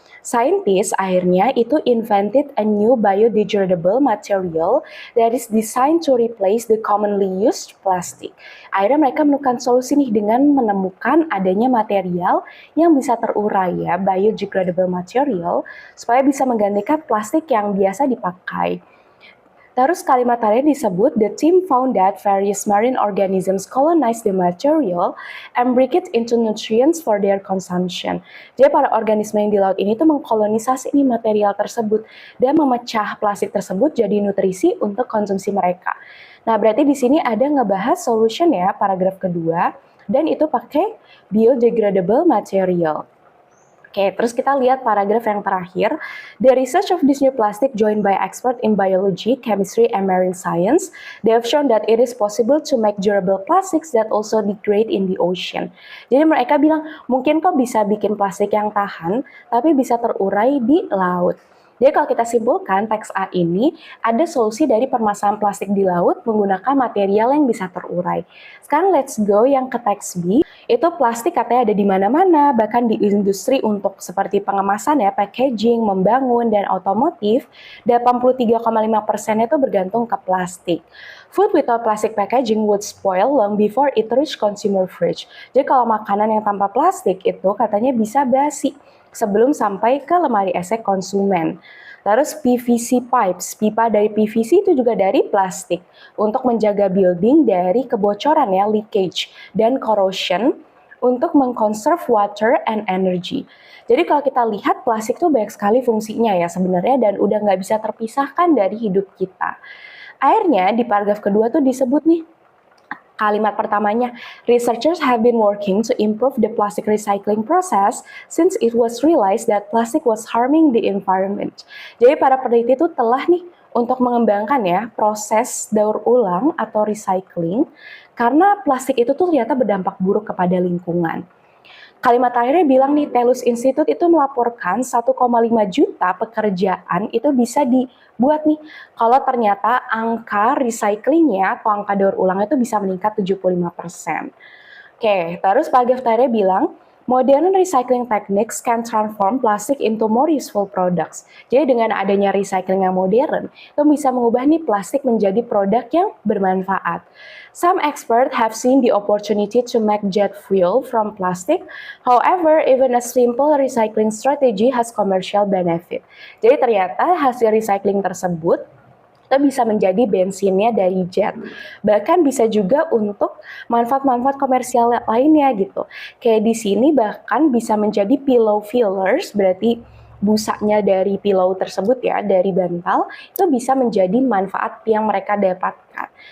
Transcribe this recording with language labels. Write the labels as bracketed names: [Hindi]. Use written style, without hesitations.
[English] Scientists [Indonesian] akhirnya itu [English] invented a new biodegradable material that is designed to replace the commonly used plastic. [Indonesian] Akhirnya mereka menemukan solusi nih dengan menemukan adanya material yang bisa terurai ya, biodegradable material, supaya bisa menggantikan plastik yang biasa dipakai. Terus kalimat terakhir disebut, [English] the team found that various marine organisms colonize the material and break it into nutrients for their consumption. [Indonesian] Jadi para organisme yang di laut ini tuh mengkolonisasi nih material tersebut dan memecah plastik tersebut jadi nutrisi untuk konsumsi mereka. Nah, berarti di sini ada ngebahas solution ya, paragraf kedua, dan itu pakai biodegradable material. Oke, terus kita lihat paragraf yang terakhir. [English] The research of this new plastic joined by experts in biology, chemistry, and marine science, they have shown that it is possible to make durable plastics that also degrade in the ocean. [Indonesian] Jadi mereka bilang, mungkin kok bisa bikin plastik yang tahan, tapi bisa terurai di laut. Jadi kalau kita simpulkan, teks A ini ada solusi dari permasalahan plastik di laut menggunakan material yang bisa terurai. Sekarang [English] let's go [Indonesian] yang ke teks B. Itu plastik katanya ada di mana-mana, bahkan di industri untuk seperti pengemasan ya, packaging, membangun, dan otomotif, 83,5% itu bergantung ke plastik. [English] Food without plastic packaging would spoil long before it reach consumer fridge. [Indonesian] Jadi kalau makanan yang tanpa plastik itu katanya bisa basi sebelum sampai ke lemari esek konsumen. Terus PVC pipes, pipa dari PVC itu juga dari plastik untuk menjaga building dari kebocoran ya, leakage dan corrosion untuk mengkonserv [English] water and energy. [Indonesian] Jadi kalau kita lihat plastik itu banyak sekali fungsinya ya sebenarnya dan udah nggak bisa terpisahkan dari hidup kita. Akhirnya di paragraf kedua tuh disebut nih, kalimat pertamanya, [English] researchers have been working to improve the plastic recycling process since it was realized that plastic was harming the environment. [Indonesian] Jadi para peneliti itu telah nih untuk mengembangkan ya proses daur ulang atau recycling karena plastik itu tuh ternyata berdampak buruk kepada lingkungan. Kalimat terakhirnya bilang nih, Telus Institute itu melaporkan 1,5 juta pekerjaan itu bisa dibuat nih kalau ternyata angka recyclingnya atau angka daur ulang itu bisa meningkat 75%. Oke, terus paragraf terakhirnya bilang, [English] modern recycling techniques can transform plastic into more useful products. [Indonesian] Jadi dengan adanya recycling yang modern, itu bisa mengubah nih plastik menjadi produk yang bermanfaat. [English] Some experts have seen the opportunity to make jet fuel from plastic. However, even a simple recycling strategy has commercial benefit. [Indonesian] Jadi ternyata hasil recycling tersebut itu bisa menjadi bensinnya dari jet. Bahkan bisa juga untuk manfaat-manfaat komersial lainnya gitu. Kayak di sini bahkan bisa menjadi pillow fillers, berarti busanya dari pillow tersebut ya, dari bantal, itu bisa menjadi manfaat yang mereka dapatkan.